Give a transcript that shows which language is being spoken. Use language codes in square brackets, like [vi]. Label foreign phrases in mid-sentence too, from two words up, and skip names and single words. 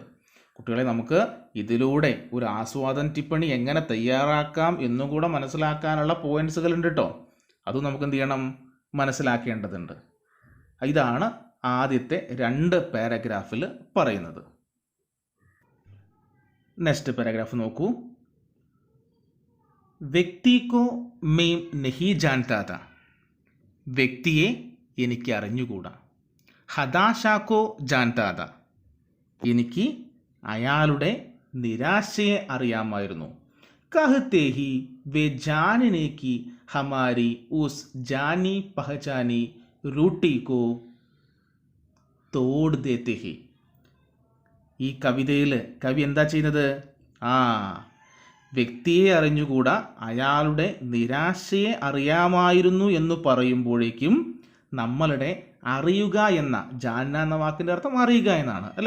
[ml] കുട്ടികളെ, നമുക്ക് ഇതിലൂടെ ഒരു ആസ്വാദന ടിപ്പണി എങ്ങനെ തയ്യാറാക്കാം എന്നും കൂടെ മനസ്സിലാക്കാനുള്ള പോയിന്റ്സുകൾ ഉണ്ട് കേട്ടോ. അതും നമുക്ക് എന്ത് ചെയ്യണം? മനസ്സിലാക്കേണ്ടതുണ്ട്. ഇതാണ് ആദ്യത്തെ 2 പാരഗ്രാഫിൽ പറയുന്നത്. [en] next paragraph [hi] നോക്കൂ. व्यक्ति को मैं नहीं जानता था. [ml] വ്യക്തിയെ എനിക്ക് അറിഞ്ഞുകൂടാ. [hi] हताशा को जानता था. [ml] എനിക്ക് അയാളുടെ നിരാശയെ അറിയാമായിരുന്നു. [hi] कहते ही वे जानने की हमारी उस जानी पहचानी रूटी को तोड़ देते हैं. [ml] ഈ കവിതയിൽ കവി എന്താ ചെയ്യുന്നത്? വ്യക്തിയെ അറിഞ്ഞുകൂടാ, അയാളുടെ നിരാശയെ അറിയാമായിരുന്നു എന്ന് പറയുമ്പോഴേക്കും നമ്മളുടെ അറിയുക എന്ന, ജാന എന്ന വാക്കിൻ്റെ അർത്ഥം അറിയുക എന്നാണ് അല്ലേ?